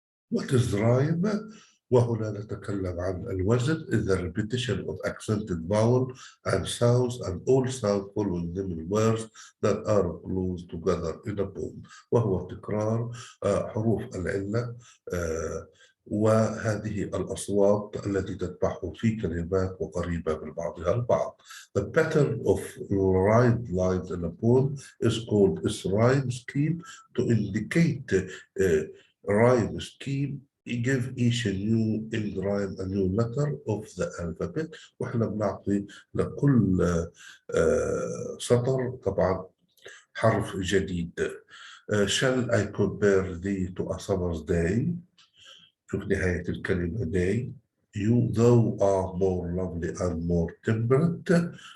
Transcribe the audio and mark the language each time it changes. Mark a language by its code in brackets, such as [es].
[en] What is rhyme؟ [ar] وهنا نتكلم عن الوزن [en] is the repetition of accented vowel and sounds and all sounds following them in words that are close together in a poem. [ar] وهو تكرار حروف العلة وهذه الأصوات التي تتبعه في كلمات وقريبة من بعضها البعض. [en] The pattern of rhymed lines in a poem is called its rhyme scheme. To indicate rhyme scheme, give each new in rhyme a new letter of the alphabet. [ar] واحنا بنعطي لكل سطر طبعا حرف جديد. [en] Shall I compare thee to a summer's day؟ [ar] شوف نهاية الكلمة [en] day. You though are more lovely and more temperate.